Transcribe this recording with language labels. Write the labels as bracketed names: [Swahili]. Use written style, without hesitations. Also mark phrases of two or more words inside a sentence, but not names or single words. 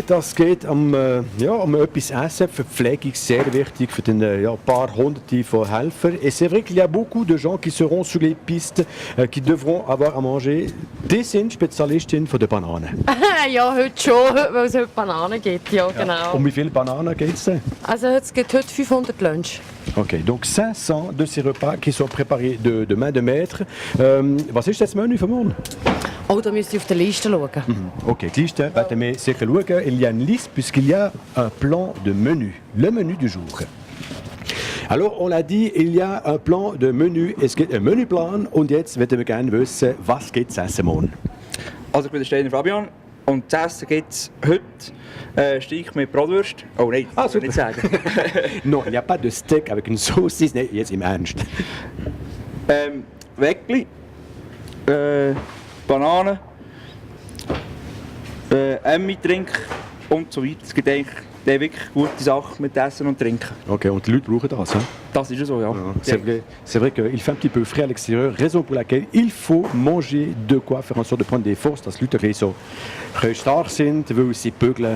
[German] das geht um etwas Essen, Verpflegung, sehr wichtig für den paar Hunderte von Helfern. [French] Et c'est vrai qu'il y a beaucoup de gens qui seront sur les pistes, qui devront avoir à manger. [German] Die sind Spezialistin von der Banane. Ja, heute schon, weil es heute Bananen gibt, ja genau. Um wie viele Bananen geht es? Also es gibt heute 500 Lunch. [French] Ok, donc 500 de ces repas qui sont préparés de main de maître. [German] Was ist das Menü von morgen? Oh, da müsst ihr auf der Liste schauen. Ok, die Liste werden wir sicher schauen. [French] Il y a une liste puisqu'il y a un plan de menu, le menu du jour. Alors, on l'a dit, il y a un plan de menu, [German] es gibt einen Menüplan und jetzt würden wir gerne wissen, was gibt es essen morgen? Also ich bin der Steiner Fabian und zu essen gibt es heute Steak mit Bratwurst. Oh nein, das soll ich nicht sagen. [French] Non, il n'y a pas de steak avec une saucisse, [German] nein, jetzt im Ernst. Weckli, Bananen, Emmi-Trink und so weiter. Es gibt eigentlich wirklich gute Sachen mit Essen und Trinken. Ok, und die Leute brauchen das, hein? Das ist so, ja. [French] C'est vrai qu'il fait un petit peu frais à l'extérieur, raison pour laquelle il faut manger de quoi faire en sorte de prendre des forces, [German] dass die Leute so stark sind, weil sie bügeln.